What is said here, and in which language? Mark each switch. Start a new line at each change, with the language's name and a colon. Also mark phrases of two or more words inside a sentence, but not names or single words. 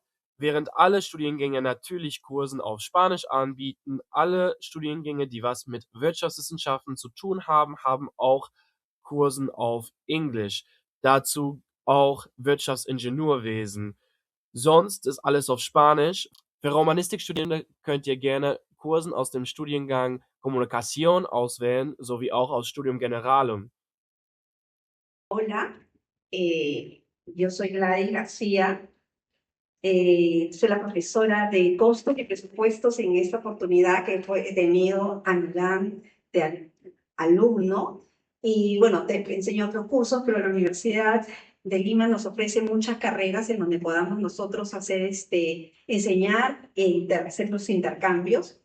German: Während alle Studiengänge natürlich Kursen auf Spanisch anbieten, alle Studiengänge, die was mit Wirtschaftswissenschaften zu tun haben, haben auch Kursen auf Englisch. Dazu auch Wirtschaftsingenieurwesen. Sonst ist alles auf Spanisch. Für Romanistikstudierende könnt ihr gerne Kursen aus dem Studiengang Kommunikation auswählen, sowie auch aus Studium Generalum.
Spanish: Hola, yo soy Gladys García, soy la profesora de costos y presupuestos en esta oportunidad que he tenido a Milán de alumno. Y bueno, te enseño otros cursos, pero la Universidad de Lima nos ofrece muchas carreras en donde podamos nosotros hacer enseñar e hacer los intercambios.